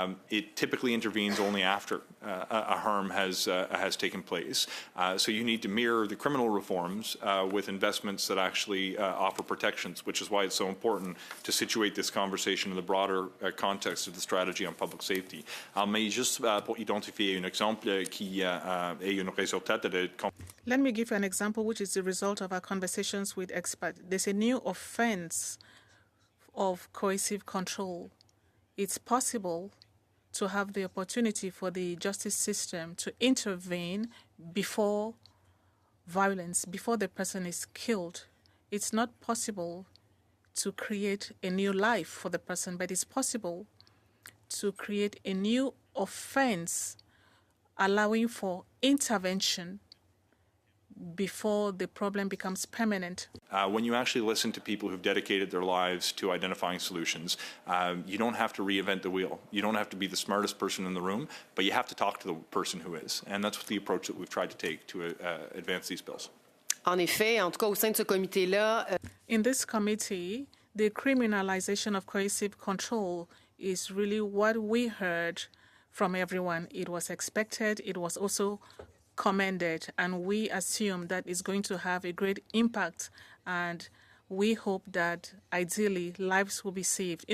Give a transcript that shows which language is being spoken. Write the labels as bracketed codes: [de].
[en] It typically intervenes only after a harm has taken place. So you need to mirror the criminal reforms with investments that actually offer protections, which is why it's so important to situate this conversation in the broader context of the strategy on public safety. [fr] Mais juste pour identifier un exemple qui est une résultat de... [en] Let me give you an example which is the result of our conversations with experts. There's a new offense of coercive control. It's possible to have the opportunity for the justice system to intervene before violence, before the person is killed. It's not possible to create a new life for the person, but it's possible to create a new offense allowing for intervention before the problem becomes permanent. When you actually listen to people who've dedicated their lives to identifying solutions, you don't have to reinvent the wheel. You don't have to be the smartest person in the room, but you have to talk to the person who is. And that's the approach that we've tried to take to advance these bills. [fr] En effet, en tout cas, au sein de ce comité-là, [en] in this committee, the criminalization of coercive control is really what we heard from everyone. It was expected. It was also commended, and we assume that it's going to have a great impact, and we hope that ideally lives will be saved.